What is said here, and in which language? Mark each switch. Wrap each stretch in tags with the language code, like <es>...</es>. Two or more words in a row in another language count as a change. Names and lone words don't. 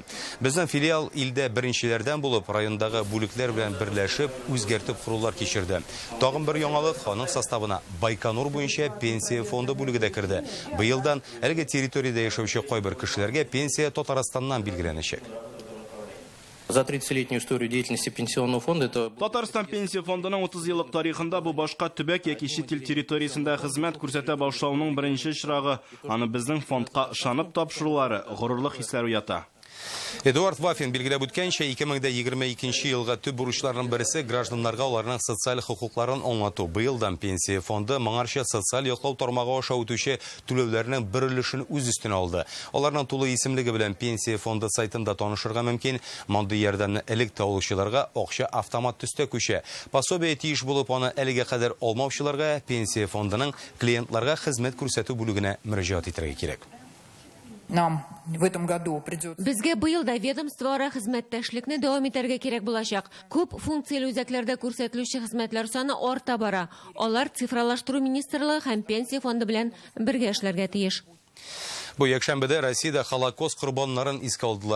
<tt>Безнең филиал илдә беренчеләрдән булып, райондагы бүлекләр белән берләшеп, үзгәртеп курулар кичерде. Тагын бер яңалык, аның составына Байконур буенча пенсия фонды бүлеге дә керде. Быелдан әлеге территориядә яшәүче кайбер кешеләр пенсия Татарстаннан билгеләнәчәк.</tt> <ru>За 30-летнюю историю деятельности пенсионного фонда это...</ru> <tt>Татарстан пенсия фондының 30 еллык тарихында бу башка төбәк яки чит ил территориясендә хезмәт күрсәтә башлауның беренче чырагы. Аны безнең фондка ышанып тапшырулары горурлык хисләр уята. Эдуард Вафин билгеләп үткәнчә, 2022 елга төп бурычларның берсе гражданнарга аларның социаль хокукларын аңлату. Быелдан пенсия фонды моңарча социаль яклау тармагы аша үтүче түләүләрнең бер өлешен үз өстенә алды. Аларның тулы исемлеге белән пенсия фонды сайтында танышырга мөмкин. Мондый ярдәмне элек алучыларга акча автомат төстә күчә. Пособие тиеш булып, аны әлегә кадәр алмаучыларга пенсия фондының клиентларга хезмәт күрсәтү бүлегенә мөрәҗәгать итәргә кирәк.</tt> <ru>Нам в этом году придется...</ru> <tt>Безгә быел да ведомствора хезмәттәшлекне дәвам итәргә кирәк булачак. Күп функцияле үзәкләрдә күрсәтелүче хезмәтләр саны арта бара. Алар цифрлаштыру министрлыгы һәм пенсия фонды белән бергә эшләргә тиеш. Бу якшәмбедә Россиядә Холокост корбаннарын искә алдылар.</tt>